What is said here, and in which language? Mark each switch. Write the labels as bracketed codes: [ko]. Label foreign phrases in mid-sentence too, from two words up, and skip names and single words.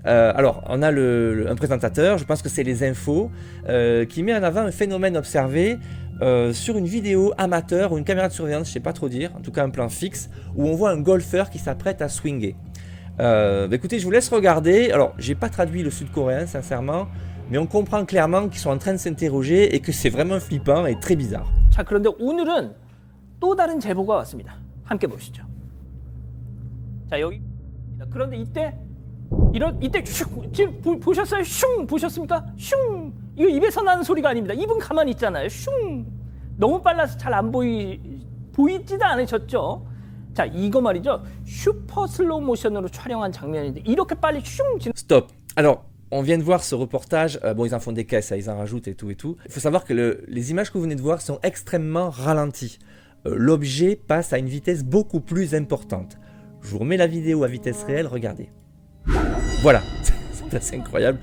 [fr] Alors, on a un présentateur, je pense que c'est les infos, qui met en avant un phénomène observé sur une vidéo amateur ou une caméra de surveillance, je sais pas trop dire, en tout cas un plan fixe, où on voit un golfeur qui s'apprête à swinger. Écoutez, je vous laisse regarder. Alors, j'ai pas traduit le sud-coréen, sincèrement, mais on comprend clairement qu'ils sont en train de s'interroger et que c'est vraiment flippant et très bizarre. [ko] 자, 그런데 오늘은 또 다른 제보가 왔습니다. 함께 보시죠. 자, 여기. 그런데 이때 슉, 지금 보셨어요? 슝 보셨습니까? 슝. 이거 입에서 나는 소리가 아닙니다. 입은 가만히 있잖아요. 슝. 너무 빨라서 잘 안 보이지도 않으셨죠? 자, 이거 말이죠. 슈퍼 슬로우 모션으로 촬영한 장면인데 이렇게 빨리 슝 지나. [fr] Stop. Alors, on vient de voir ce reportage. Bon, ils en font des caisses, ils en rajoutent et tout et tout. Il faut savoir que les images que vous venez de voir sont extrêmement ralenties. L'objet passe à une vitesse beaucoup plus importante. Je vous remets la vidéo à vitesse réelle, regardez. Voilà, c'est assez incroyable.